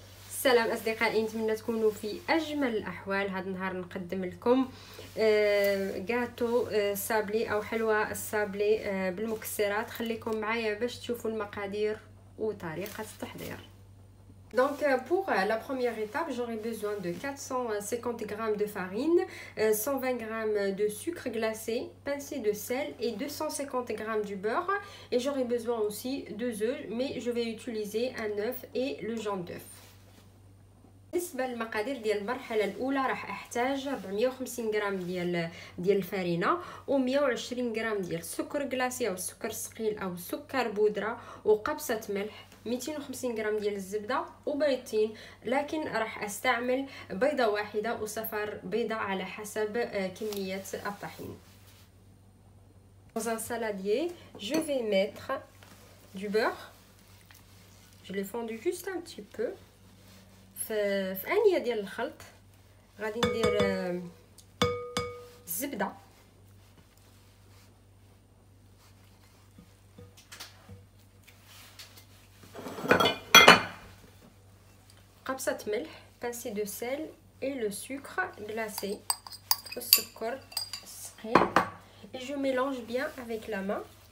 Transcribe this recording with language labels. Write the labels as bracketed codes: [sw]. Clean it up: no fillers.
[ar] السلام اصدقائي، نتمنى تكونوا في اجمل الاحوال. هذا النهار نقدم لكم غاتو سابلي او حلوى السابلي بالمكسرات. خليكم معايا باش تشوفوا المقادير وطريقه التحضير. [fr] Donc pour la première étape, j'aurai besoin de 450 g de farine, 120 g de sucre glacé, pincée de sel et 250 g du beurre. Et j'aurai besoin aussi de 2 œufs, mais je vais utiliser un œuf et le jaune d'œuf. [ar] بالنسبه للمقادير ديال المرحله الاولى راح احتاج 450 غرام ديال الفرينه و120 غرام ديال السكر كلاصي او السكر الثقيل او السكر بودره وقبصه ملح، 250 غرام ديال الزبده وبيضتين، لكن راح استعمل بيضه واحده وصفار بيضه على حسب كميه الطحين. [fr] Dans un saladier, je vais mettre du beurre. Je l'ai fondu juste un petit peu. [ar] في انيه ديال الخلط غادي ندير الزبده قبصه ملح، [fr] pincée de sel et le sucre glacé [ar] والسكر الثقيل. [fr] et je mélange bien avec la main.